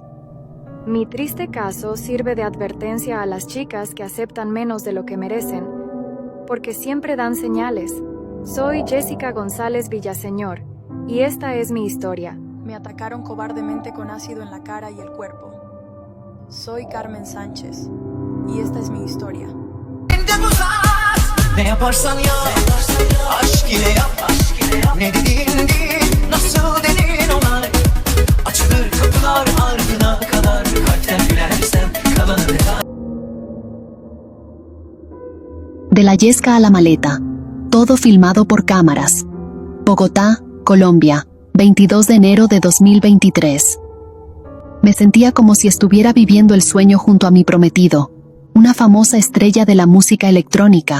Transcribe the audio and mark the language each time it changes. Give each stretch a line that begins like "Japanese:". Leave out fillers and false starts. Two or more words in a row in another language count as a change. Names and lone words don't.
Spanish: Mi triste caso sirve de advertencia a las chicas que aceptan menos de lo que merecen, porque siempre dan señales. Soy Jessica González Villaseñor, y esta es mi historia. Me atacaron cobardemente con ácido en la cara y el cuerpo. Soy Carmen Sánchez, y esta es mi historia.
Turkish: Ne yaparsan yap, aşk ile yap, ne dediğin değil, nasıl dedin olay. Açılır kapılar ardına kadar, kalpten gülersen kalanı detay.
Spanish: De la yesca a la maleta. Todo filmado por cámaras. Bogotá, Colombia, 22 de enero de 2023. Me sentía como si estuviera viviendo el sueño junto a mi prometido, una famosa estrella de la música electrónica.